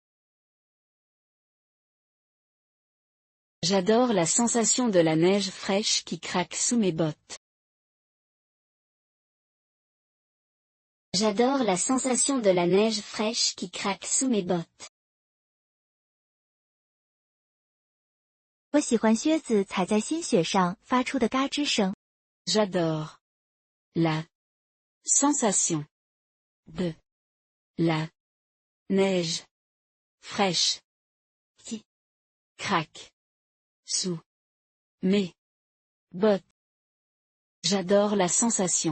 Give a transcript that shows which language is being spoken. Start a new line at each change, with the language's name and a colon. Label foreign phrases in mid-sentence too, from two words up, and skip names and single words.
French: J'adore la sensation de la neige fraîche qui craque sous mes bottes. J'adore la sensation de la neige fraîche qui craque sous mes bottes.
Chinese: 我喜欢靴子踩在新雪上发出的嘎吱声。
French: J'adore la sensation de la neige fraîche qui craque sous mes bottes. J'adore la sensation.